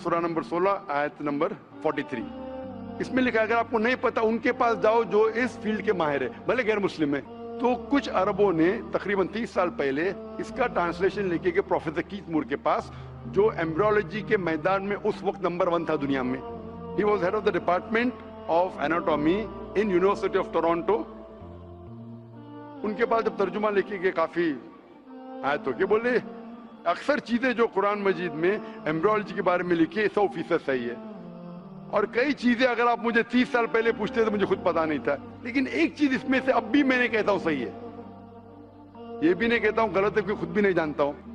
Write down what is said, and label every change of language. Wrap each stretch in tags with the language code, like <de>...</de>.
<ur>سورہ نمبر 16 آیت نمبر 43. اس میں لکھا ہے اگر آپ کو نہیں پتا ان کے پاس جاؤ جو اس فیلڈ کے ماہر ہے, بھلے غیر مسلم ہے. تو کچھ عربوں نے تقریباً 30 سال پہلے اس کا ٹرانسلیشن لے کے کہ پروفیسر کیتھ مور کے پاس, جو ایمبریولوجی کے میدان میں اس وقت نمبر 1 تھا دنیا میں.</ur> <en>He was head of the department of anatomy in University of Toronto.</en> <ur>ان کے پاس جب ترجمہ لکھے گئے کافی آیتوں کے, بولے اکثر چیزیں جو قرآن مجید میں ایمبریولوجی کے بارے میں لکھی 100% صحیح ہے, اور کئی چیزیں اگر آپ مجھے 30 سال پہلے پوچھتے تو مجھے خود پتا نہیں تھا. لیکن ایک چیز اس میں سے اب بھی میں نے کہتا ہوں صحیح ہے, یہ بھی نہیں کہتا ہوں غلط ہے, کیونکہ خود بھی نہیں جانتا ہوں.</ur>